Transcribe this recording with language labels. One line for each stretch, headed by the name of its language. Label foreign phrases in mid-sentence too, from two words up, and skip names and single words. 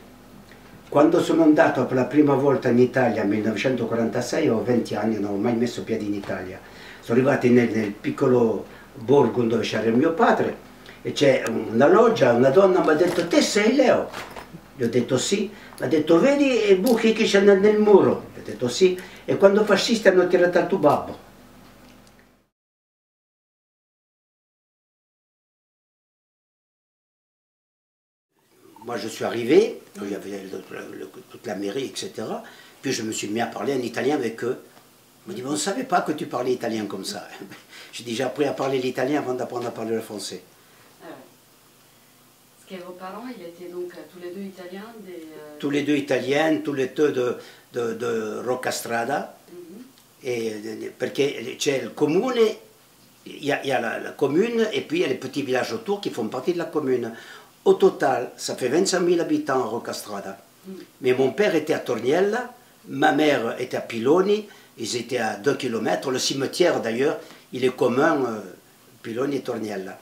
Italian: Quando sono andato per la prima volta in Italia nel 1946, avevo 20 anni, non avevo mai messo piede in Italia. Sono arrivati nel piccolo borgo dove c'era mio padre e c'è una loggia, una donna mi ha detto: te sei Leo? Gli ho detto sì. Mi ha detto: vedi i buchi che c'è nel muro? Gli ho detto sì. E quando i fascisti hanno tirato al tuo babbo.
French: Moi, je suis arrivé, il y avait toute la mairie, etc. Puis je me suis mis à parler en italien avec eux. Ils m'ont dit: on ne savait pas que tu parlais italien comme ça. J'ai déjà appris à parler l'italien avant d'apprendre à parler le français. Ah ouais. Parce que vos parents, ils étaient donc tous les deux italiens Tous les deux italiens, tous les deux de Roccastrada.
Italian: Perché c'è il comune,
French: il y a la commune et puis il y a les petits villages autour qui font partie de la commune. Au total, ça fait 25 000 habitants à Roccastrada. Mais mon père était à Torniella, ma mère était à Piloni, ils étaient à 2 km. Le cimetière d'ailleurs, il est commun, Piloni et Torniella.